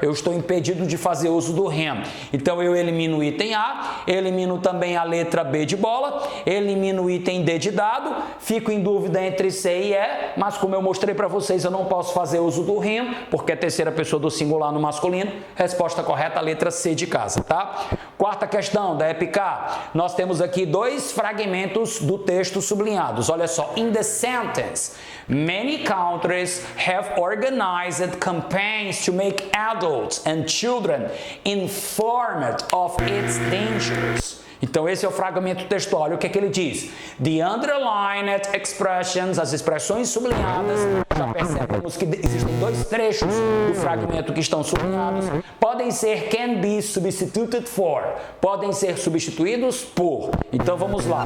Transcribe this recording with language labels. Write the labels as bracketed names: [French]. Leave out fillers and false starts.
[Portuguese] Eu estou impedido de fazer uso do him. Então, eu elimino o item A, elimino também a letra B de bola, elimino o item D de dado, fico em dúvida entre C e E, mas como eu mostrei para vocês, eu não posso fazer uso do him, porque é terceira pessoa do singular no masculino. Resposta correta, a letra C de casa, tá? Quarta questão da EPK. Nós temos aqui dois fragmentos do texto sublinhados. Olha só. [English] In the sentence, many countries have organized campaigns to make adults and children informed of its dangers. [Portuguese] Então, esse é o fragmento textual. Olha o que é que ele diz. [English] The underlined expressions, [Portuguese] as expressões sublinhadas, já percebemos que existem dois trechos do fragmento que estão sublinhados, podem ser [English] can be substituted for, [Portuguese] podem ser substituídos por. Então, vamos lá.